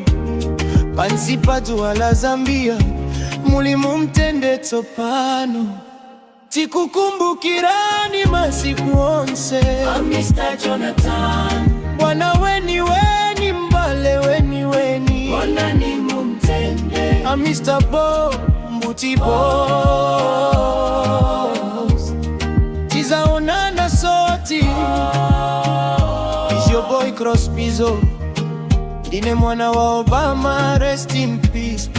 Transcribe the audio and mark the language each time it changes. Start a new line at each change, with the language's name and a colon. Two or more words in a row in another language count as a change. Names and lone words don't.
Nyanja: Pansi patu wala Zambia, muli mumtende topano. Tikukumbukirani masiku onse.
English: I'm Mr. Jonathan,
Nyanja: Wana weni weni mbale weni weni. wana ni mumtende.
English: I'm Mr. Bo Booty Boss.
Nyanja: Tiza onana soti.
English: Is your boy Crosby, so
Nyanja: Dine mwana wa Obama,
English: rest in peace.